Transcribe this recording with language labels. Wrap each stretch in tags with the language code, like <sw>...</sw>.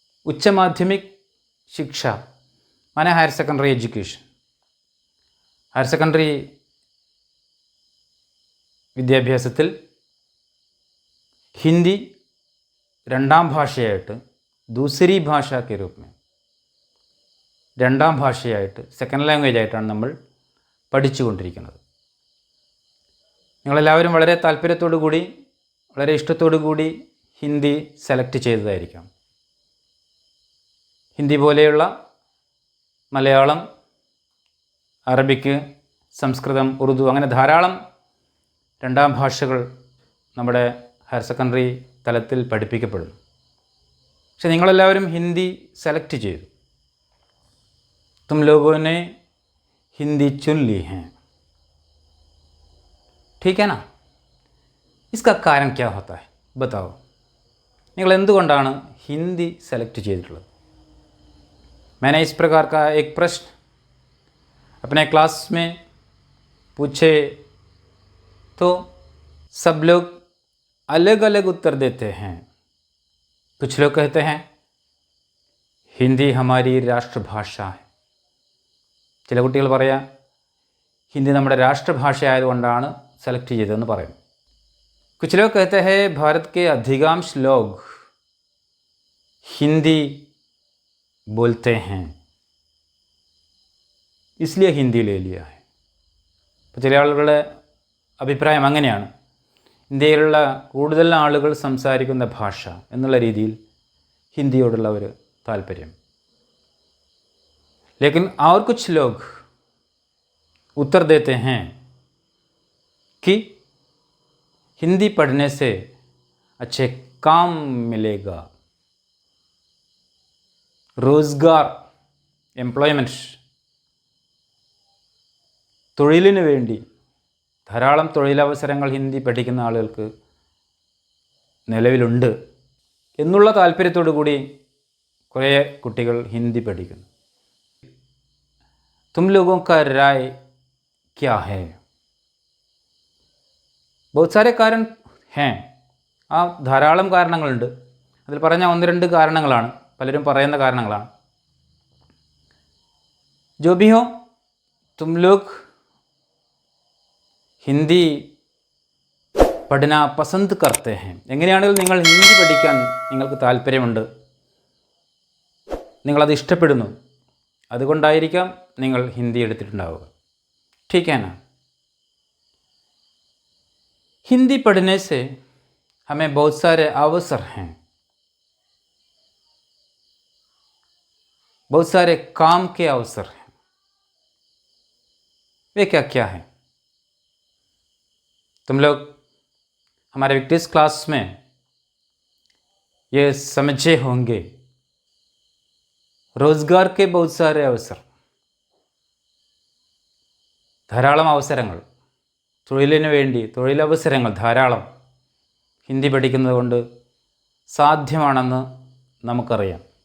<hi>उच्च माध्यमिक शिक्षा माने higher secondary education, higher secondary</hi> <ml>വിദ്യാഭ്യാസത്തിൽ ഹിന്ദി രണ്ടാം ഭാഷയായിട്ട്</ml> <hi>दूसरी भाषा के रूप में</hi> <ml>രണ്ടാം ഭാഷയായിട്ട് സെക്കൻഡ് ലാംഗ്വേജ് ആയിട്ടാണ് നമ്മൾ പഠിച്ചുകൊണ്ടിരിക്കുന്നത്. നിങ്ങളെല്ലാവരും വളരെ താല്പര്യത്തോടു കൂടി, വളരെ ഇഷ്ടത്തോടു കൂടി ഹിന്ദി സെലക്ട് ചെയ്തതായിരിക്കാം. ഹിന്ദി പോലെയുള്ള മലയാളം, അറബിക്ക്, സംസ്കൃതം, ഉറുദു അങ്ങനെ ധാരാളം രണ്ടാം ഭാഷകൾ നമ്മുടെ ഹയർ സെക്കൻഡറി തലത്തിൽ പഠിപ്പിക്കപ്പെടുന്നു. പക്ഷെ നിങ്ങളെല്ലാവരും ഹിന്ദി സെലക്ട് ചെയ്തു.</ml> <hi>तुम लोगों ने हिंदी चुन ली हैं, ठीक है ना? इसका कारण क्या होता है बताओ.</hi> <ml>നിങ്ങൾ എന്തുകൊണ്ടാണ് ഹിന്ദി സെലക്ട് ചെയ്തിട്ടുള്ളത്?</ml> <hi>मैंने इस प्रकार का एक प्रश्न अपने क्लास में पूछे तो सब लोग अलग अलग उत्तर देते हैं. कुछ लोग कहते हैं हिंदी हमारी राष्ट्रभाषा है.</hi> <ml>ചില കുട്ടികൾ പറയാം ഹിന്ദി നമ്മുടെ രാഷ്ട്രഭാഷ ആയതുകൊണ്ടാണ് സെലക്ട് ചെയ്തതെന്ന് പറയും.</ml> <hi>कुछ लोग कहते हैं भारत के अधिकांश लोग हिंदी बोलते हैं इसलिए हिंदी ले लिया है.</hi> <ml>അപ്പോൾ ചില ആളുകളുടെ അഭിപ്രായം അങ്ങനെയാണ്, ഇന്ത്യയിലുള്ള കൂടുതൽ ആളുകൾ സംസാരിക്കുന്ന ഭാഷ എന്നുള്ള രീതിയിൽ ഹിന്ദിയോടുള്ള ഒരു താല്പര്യം.</ml> <hi>लेकिन और कुछ लोग उत्तर देते हैं कि हिंदी पढ़ने से अच्छे काम मिलेगा, रोज़गार,</hi> <ml>എംപ്ലോയ്മെൻറ്റ്, തൊഴിലിന് വേണ്ടി ധാരാളം തൊഴിലവസരങ്ങൾ ഹിന്ദി പഠിക്കുന്ന ആളുകൾക്ക് നിലവിലുണ്ട് എന്നുള്ള താല്പര്യത്തോടു കൂടി കുറേ കുട്ടികൾ ഹിന്ദി പഠിക്കുന്നു.</ml> <hi>തും ലോഗോं का राय क्या है? बहुत सारे कारण हैं.</hi> <ml>ആ ധാരാളം കാരണങ്ങളുണ്ട്. അതിൽ പറഞ്ഞ ഒന്ന് രണ്ട് കാരണങ്ങളാണ്, പലരും പറയുന്ന കാരണങ്ങളാണ്.</ml> <hi>जो भी हो तुम लोग ഹിന്ദി പഠന പസന്ത് കർത്തെ ഹെ.</hi> <ml>എങ്ങനെയാണെങ്കിലും നിങ്ങൾ ഹിന്ദി പഠിക്കാൻ നിങ്ങൾക്ക് താല്പര്യമുണ്ട്, നിങ്ങളത് ഇഷ്ടപ്പെടുന്നു, അതുകൊണ്ടായിരിക്കാം നിങ്ങൾ ഹിന്ദി എടുത്തിട്ടുണ്ടാവുക.</ml> <hi>ठीक है ना? हिंदी पढ़ने से हमें बहुत सारे अवसर हैं, बहुत सारे काम के अवसर हैं. वे क्या क्या हैं? तुम लोग हमारे विक्टिस क्लास में ये समझे होंगे. रोज़गार के बहुत सारे अवसर,</hi> <ml>ധാരാളം അവസരങ്ങൾ, തൊഴിലിന് വേണ്ടി തൊഴിലവസരങ്ങൾ ധാരാളം ഹിന്ദി പഠിക്കുന്നത് കൊണ്ട് സാധ്യമാണെന്ന് നമുക്കറിയാം.</ml>